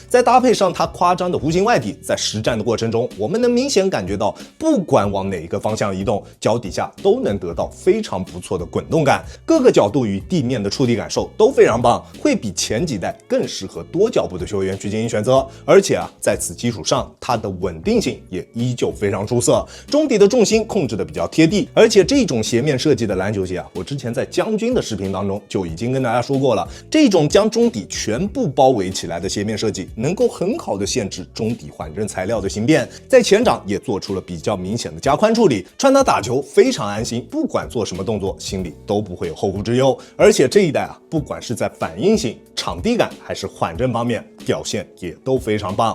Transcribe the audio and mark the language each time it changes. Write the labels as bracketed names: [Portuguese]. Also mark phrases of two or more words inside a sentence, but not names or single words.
[Chinese] 再搭配上它誇張的弧形外底，在實戰的過程中，我們能明顯感覺到，不管往哪一個方向移動，腳底下都能得到非常不錯的滾動感，各個角度與地面的觸地感受都非常棒，會比前幾代更適合多腳步的球員去進行選擇。而且在此基礎上，它的穩定性也依舊非常出色，中底的重心控制的比較貼地，而且這種鞋面設計的籃球鞋我之前在將軍的視頻當中就已經跟大家說過了，這種將中底全部包圍起來的鞋面設計，能夠很好的限制中底缓震材料的形变，在前掌也做出了比較明顯的加寬處理，穿它打球非常安心，不管做什麼動作，心裡都不会有后顧之憂。而且這一代不管是在反應性、場地感還是緩震方面，表現也都非常棒。